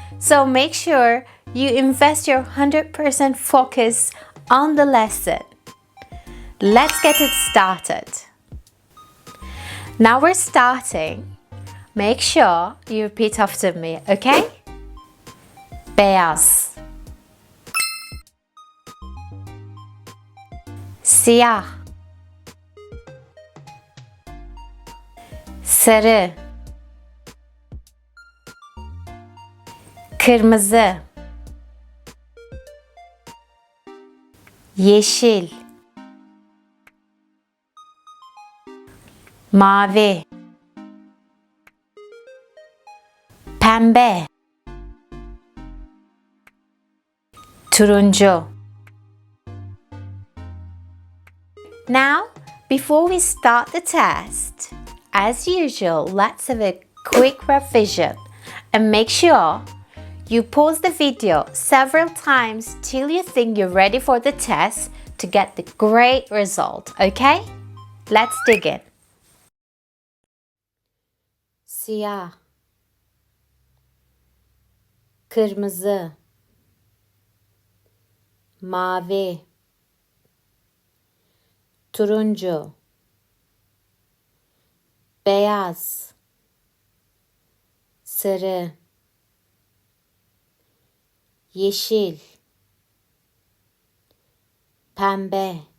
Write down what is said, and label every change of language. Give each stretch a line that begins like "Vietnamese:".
English: So make sure you invest your 100% focus on the lesson. Let's get it started. Now we're starting. Make sure you repeat after me, okay?
Turkish: Beyaz, siyah, sarı, kırmızı, yeşil, mavi, pembe, turuncu.
English: Now, before we start the test, as usual, let's have a quick revision and make sure you pause the video several times till you think you're ready for the test to get the great result, okay? Let's dig in.
Turkish: Siyah, kırmızı, mavi, turuncu, beyaz, sarı, yeşil, pembe.